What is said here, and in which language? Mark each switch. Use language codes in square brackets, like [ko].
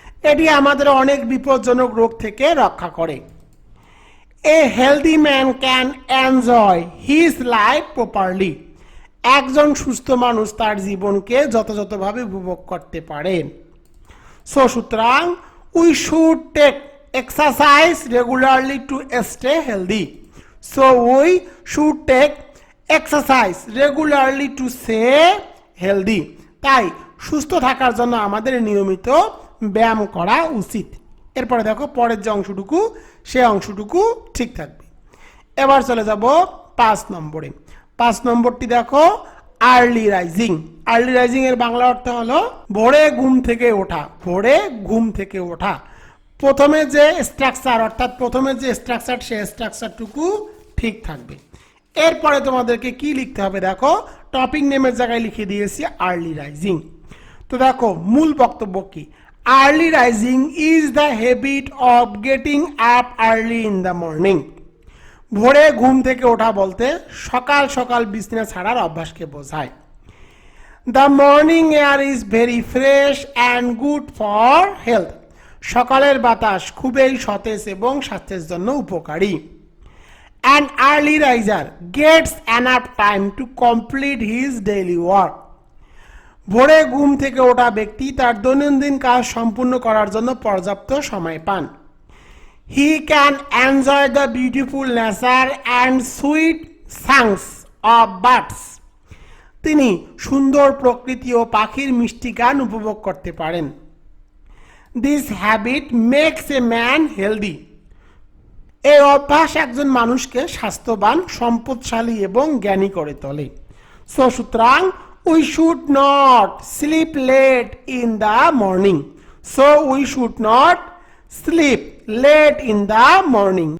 [bn] এটি আমাদের অনেক বিপজ্জনক রোগ থেকে রক্ষা করে। [en] A healthy man can enjoy his life properly. [bn] একজন সুস্থ মানুষ তার জীবনকে যথাযথভাবে উপভোগ করতে পারেন। [en] So সুতরাং we should take exercise regularly to stay healthy. So we should take exercise regularly to stay healthy. [bn] তাই সুস্থ থাকার জন্য আমাদের নিয়মিত ব্যায়াম করা উচিত। এরপরে দেখো পরের যে অংশটুকু সে অংশটুকু ঠিক থাকবে। এবার চলে যাব 5 নম্বরে। 5 নম্বরটি দেখো, আর্লি রাইজিং। আর্লি রাইজিং এর বাংলা অর্থ হলো ভোরে ঘুম থেকে ওঠা। ভোরে ঘুম থেকে ওঠা। প্রথমে যে স্ট্রাকচার অর্থাৎ প্রথমে যে স্ট্রাকচার সে স্ট্রাকচারটুকু ঠিক থাকবে। এরপরে তোমাদেরকে কি লিখতে হবে দেখো, টপিক নেমের জায়গায় লিখে দিয়েছি আর্লি রাইজিং। তো দেখো মূল বক্তব্য কি, [en] Early rising is the habit of getting up early in the morning. [bn] ভোরে ঘুম থেকে ওঠা বলতে সকাল সকাল বিছানা ছাড়ার অভ্যাসকে বোঝায়। [en] The morning air is very fresh and good for health. [bn] সকালের বাতাস খুবই সতেজ এবং স্বাস্থ্যের জন্য উপকারী। [en] An early riser gets enough time to complete his daily work. [bn] ভোরে ঘুম থেকে ওঠা ব্যক্তি তার দৈনন্দিন কাজ সম্পূর্ণ করার জন্য পর্যাপ্ত সময় পান। [en] He can enjoy the beautiful nature and sweet songs of birds. [bn] তিনি সুন্দর প্রকৃতি ও পাখির মিষ্টি গান উপভোগ করতে পারেন। [en] This habit makes a man healthy. [bn] এই অভ্যাস একজন মানুষকে স্বাস্থ্যবান, সম্পদশালী এবং জ্ঞানী করে তোলে। [en] So সুতরাং we should not sleep late in the morning. So we should not sleep late in the morning.